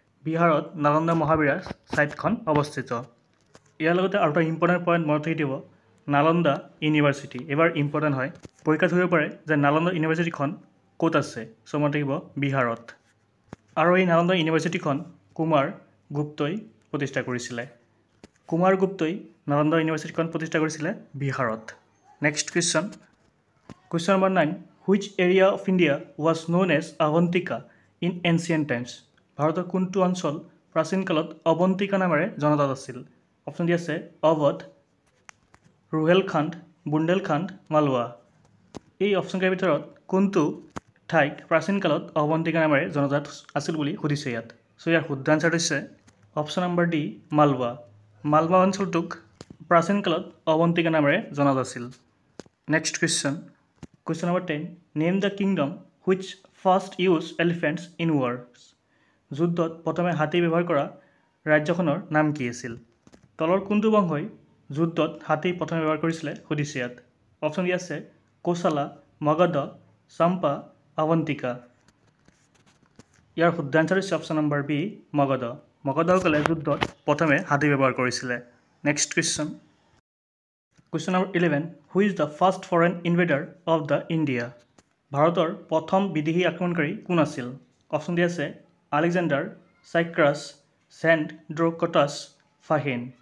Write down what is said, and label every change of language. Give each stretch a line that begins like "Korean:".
Assamese: বিহাৰত নালন্দা মহাবীৰা চাইটখন অৱস্থিত। ইয়াৰ লগতে আৰু এটা ইম্পৰ্টেণ্ট পইণ্ট মনত ৰাখি দিব নালন্দা ইউনিভাৰ্চিটি এবাৰ ইম্পৰ্টেণ্ট হয় পৰীক্ষাত ধৰিব পাৰে যে নালন্দা ইউনিভাৰ্চিটিখন ক'ত আছে সো মনত ৰাখিব বিহাৰত আৰু এই নালন্দা ইউনিভাৰ্চিটিখন কুমাৰ গুপ্তই প্ৰতিষ্ঠা কৰিছিলে। কুমাৰ গুপ্তই নালন্দা ইউনিভাৰ্চিটিখন প্ৰতিষ্ঠা কৰিছিলে বিহাৰত। Next question number 9.
English: Which area of India was known as Avantika in ancient times?
Assamese: ভাৰতৰ কোনটো অঞ্চল প্ৰাচীন কালত অৱন্তিকা নামেৰে জনাজাত আছিল? অপশ্যন আছে অৱধ, ৰুহেলখাণ্ড, বুন্দেলখাণ্ড, মালৱা। এই অপশ্যনকেইটাৰ ভিতৰত কোনটো ঠাইক প্ৰাচীন কালত অৱন্তিকা নামেৰে জনাজাত আছিল বুলি সুধিছে ইয়াত সো ইয়াৰ শুদ্ধ আনসাৰ হৈছে option number D Malwa. Malwa অঞ্চলটোক প্ৰাচীন কালত অৱন্তিকা নামেৰে জনাজাত আছিল। Next question number 10.
English: Name the kingdom which first used elephants in wars?
Assamese: যুদ্ধত প্ৰথমে হাতী ব্যৱহাৰ কৰা ৰাজ্যখনৰ নাম কি আছিল? তলৰ কোনটো বংশই যুদ্ধত হাতী প্ৰথমে ব্যৱহাৰ কৰিছিলে সুধিছে ইয়াত। অপশ্যন আছে কোশালা, মগধ, চাম্পা, অৱন্তিকা ইয়াৰ শুদ্ধ আনসাৰ হৈছে অপশ্যন নম্বৰ বি মগধ মগধসকলে যুদ্ধত প্ৰথমে হাতী ব্যৱহাৰ কৰিছিলে next question number 11
English: who is the first foreign invader of the India
Assamese: ভাৰতৰ প্ৰথম বিদেশী আক্ৰমণকাৰী কোন আছিল অপশ্যন দি আছে আলেকজেণ্ডাৰ চাইক্ৰাছ চেণ্ট ড্ৰকটাছ ফাহিন